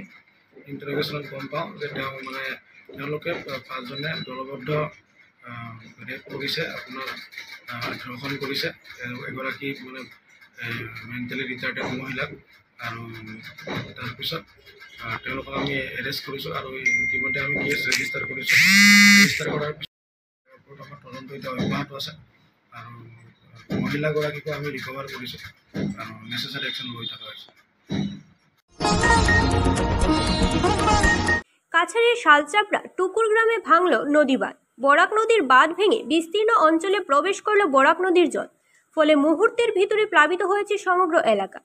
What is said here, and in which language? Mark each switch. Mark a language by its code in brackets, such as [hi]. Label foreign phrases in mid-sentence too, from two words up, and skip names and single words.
[as] ইণ্টাৰগেশ্যনত গম পাওঁ যে তেওঁলোকে 5 জনে দলবদ্ধ ৰেপ কৰিছে, আপোনাৰ ধৰ্ষণ কৰিছে এগৰাকী মানে [en] mentally retarded [as] মহিলাক। আৰু তাৰপিছত তেওঁলোকক আমি এৰেষ্ট কৰিছোঁ আৰু ইতিমধ্যে আমি [en] case register [as] কৰিছোঁ। ৰেজিষ্টাৰ কৰাৰ পিছত আমাৰ তদন্ত এতিয়া অব্যাহত আছে আৰু মহিলাগৰাকীকো আমি ৰিকভাৰ কৰিছোঁ আৰু [en] necessary action [as] লৈ থকা হৈছে। [bn] কাছাড়ের শালচাপড়া টুকুর গ্রামে ভাঙল নদী বাঁধ। বরাক নদীর বাঁধ ভেঙে বিস্তীর্ণ অঞ্চলে প্রবেশ করল বরাক নদীর জল। ফলে মুহূর্তের ভিতরে প্লাবিত হয়েছে সমগ্র এলাকা।